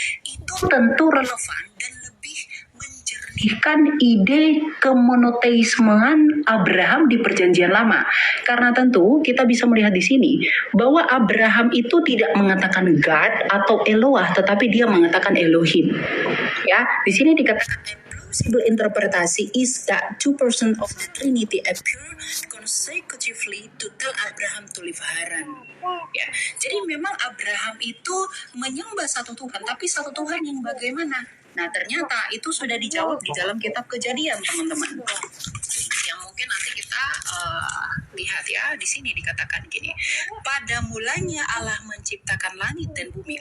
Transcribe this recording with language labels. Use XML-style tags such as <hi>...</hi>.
<id>Itu tentu relevan dan lebih menjernihkan ide kemonoteismean Abraham di Perjanjian Lama. Karena tentu kita bisa melihat di sini bahwa Abraham itu tidak mengatakan God atau Eloah, tetapi dia mengatakan Elohim. Ya, di sini dikatakan plausible interpretasi</id> <en>is that two persons of the Trinity appear consecutively to tell Abraham to leave Haran.</en> <id>Ya, jadi memang Abraham itu menyembah satu Tuhan, tapi satu Tuhan yang bagaimana? Nah, ternyata itu sudah dijawab di dalam kitab Kejadian, teman-teman. Yang mungkin nanti kita lihat ya, di sini dikatakan gini. Pada mulanya Allah menciptakan langit dan bumi.</id>